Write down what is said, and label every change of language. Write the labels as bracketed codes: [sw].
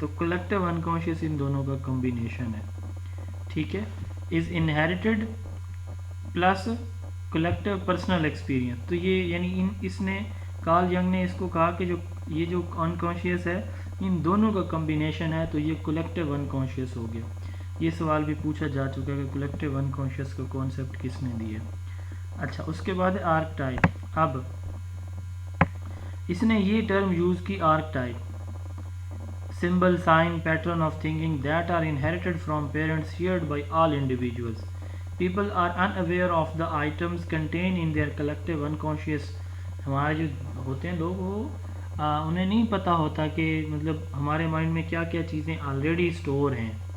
[ur] تو collective unconscious ان دونوں کا کمبینیشن ہے. ٹھیک ہے, [en] Is inherited plus collective personal experience. [ur] تو یہ یعنی اس نے کارل ینگ نے اس کو کہا کہ جو یہ جو انکانشیس ہے ان دونوں کا کمبینیشن ہے, تو یہ کلیکٹیو انکانشیس ہو گیا. یہ سوال بھی پوچھا جا چکا ہے کہ کلیکٹیو انکانشیس کا کانسیپٹ کس نے دیا. اچھا اس کے بعد آرک ٹائپ. اب اس نے یہ ٹرم یوز کی, [en] Archetype, symbol, sign, pattern of thinking that are inherited from parents, shared by all individuals. People are unaware of the items contained in their collective unconscious. [ur] ہمارے جو ہوتے ہیں لوگ وہ انہیں نہیں پتہ ہوتا کہ مطلب ہمارے مائنڈ میں کیا کیا چیزیں آلریڈی اسٹور ہیں.